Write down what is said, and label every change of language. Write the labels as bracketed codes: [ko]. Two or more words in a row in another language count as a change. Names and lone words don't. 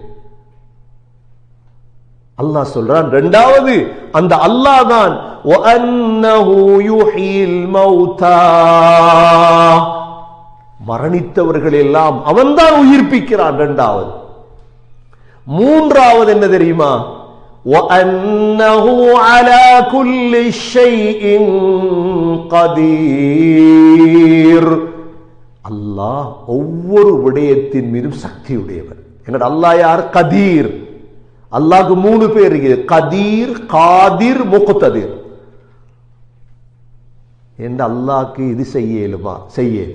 [ta] அல்லாஹ் சொல்றான். இரண்டாவது, அந்த அல்லாஹ் தான் மரணித்தவர்கள் எல்லாம் அவன்தான் உயிர்ப்பிக்கிறான். இரண்டாவது. மூன்றாவது என்ன தெரியுமா? [ar] وَأَنَّهُ عَلَى كُلِّ شَيْءٍ قَدِيرٌ. [ta] அல்லாஹ் ஒவ்வொரு விடயத்தின் மீதும் சக்தியுடையவன். எங்கட அல்லாஹ் யார்? கதீர். அல்லாஹ்க்கு 3 பேர் இருக்கு. கதீர், காதிர், முக்ததிர். என்ற அல்லாஹ்க்கு இது செய்யலுமா? செய்யலும்.